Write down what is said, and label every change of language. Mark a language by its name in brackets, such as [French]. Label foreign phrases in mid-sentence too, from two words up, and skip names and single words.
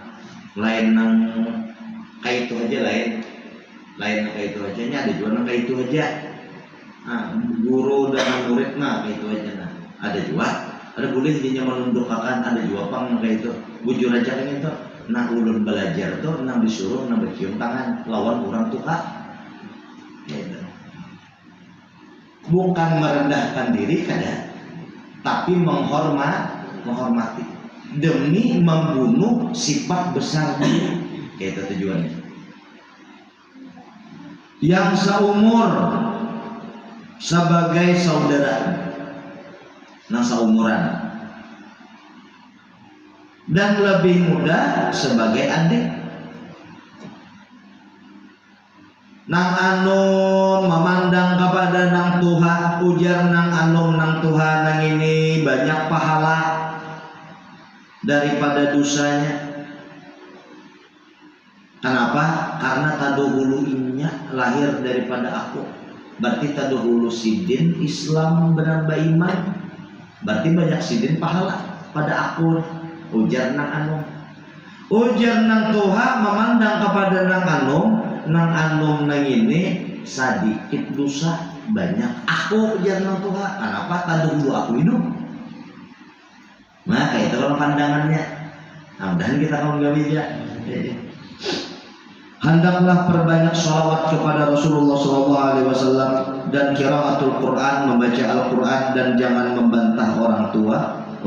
[Banjar] Lain nang kayak itu aja lain kayak itu aja nya ada juga nang kayak itu aja. Nah, guru dan murid nah kayak itu aja nah. Ada juga, ada boleh jadinya menundukkan, ada juga pang kayak itu. Bujur aja kan itu. Nah ulun belajar tuh, nah disuruh, nah bercium tangan lawan orang tua. Gitu. Bukan merendahkan diri kada, tapi menghormati demi membunuh sifat besar diri. Itu tujuannya. Yang seumur sebagai saudara. Nah seumuran dan lebih muda sebagai adik. nang anu memandang kepada nang Tuhan, ujar nang anu nang Tuhan nang ini banyak pahala daripada dosanya. Kenapa? Karena taduhulu inya lahir daripada aku. Berarti taduhulu sidin Islam benar iman. Berarti banyak sidin pahala pada aku. Ujar nang anu. Ujar nang Tuhan memandang kepada nang anu nang ini sedikit dosa banyak aku ujar nang Tuhan. Kenapa? Taduhulu aku hidup. Maka itu kalau pandangannya. [Indonesian] Mudah-mudahan kita kaum gawija. Hendaklah perbanyak sholawat kepada Rasulullah SAW dan [Arabic] قراءة القرآن, [Indonesian] membaca Al-Quran, dan jangan membantah orang tua.